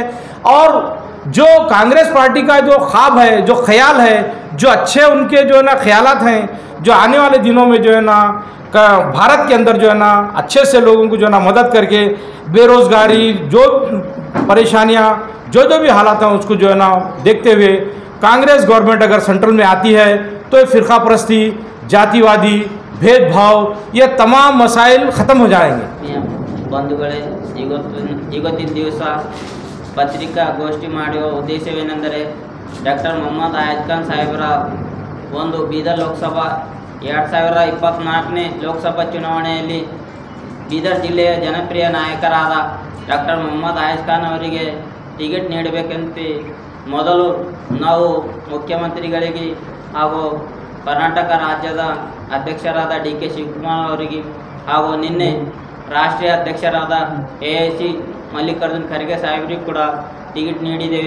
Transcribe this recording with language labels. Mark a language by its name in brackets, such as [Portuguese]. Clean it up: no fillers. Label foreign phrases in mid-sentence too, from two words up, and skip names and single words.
[Hindi] और जो कांग्रेस पार्टी का जो ख्वाब है, जो ख्याल है, जो अच्छे उनके जो है ना ख्यालात हैं, जो आने वाले दिनों में जो है ना भारत के अंदर जो है ना अच्छे से लोगों को जो है ना मदद करके बेरोज़गारी, जो परेशानियां, जो भी हालात हैं उसको जो है ना देखते हुए कांग्रेस गवर्नमेंट अगर सेंट्रल में आती है तो ये फ़िरका परस्ती, जातिवादी भेदभाव, ये तमाम मसाइल ख़त्म हो जाएंगे। [Kannada] ಬಂಧುಗಳೇ, ಇವತ್ತಿನ ದಿವಸ ಪತ್ರಿಕಾಗೋಷ್ಠಿ ಮಾಡುವ ಉದ್ದೇಶವೇನೆಂದರೆ ಡಾಕ್ಟರ್ ಮೊಹಮ್ಮದ್ ಅಯಾಜ್ ಖಾನ್ ಸಾಹೇಬರ ಒಂದು ಬೀದರ್ ಲೋಕಸಭಾ 2024ನೇ ಲೋಕಸಭಾ ಚುನಾವಣೆಯಲ್ಲಿ ಬೀದರ್ ಜಿಲ್ಲೆಯ ಜನಪ್ರಿಯ ನಾಯಕರಾದ ಡಾಕ್ಟರ್ ಮೊಹಮ್ಮದ್ ಅಯಾಜ್ ಖಾನ್ ಅವರಿಗೆ ಟಿಕೆಟ್ ನೀಡಬೇಕಂತ ಮೊದಲು ನಾವು ಮುಖ್ಯಮಂತ್ರಿಗಳಿಗೆ ಹಾಗೂ ಕರ್ನಾಟಕ ರಾಜ್ಯದ ಅಧ್ಯಕ್ಷರಾದ DK ಶಿವಕುಮಾರ್ ಅವರಿಗೆ ಹಾಗೂ ನಿನ್ನೆ ರಾಷ್ಟ್ರೀಯ ಅಧ್ಯಕ್ಷರಾದ AIC ಮಲ್ಲಿಕಾರ್ಜುನ್ ಖರ್ಗೆ ಸಾಹೇಬರಿಗೆ ಕೂಡ ಟಿಕೆಟ್ ನೀಡಿದ್ದೇವೆ।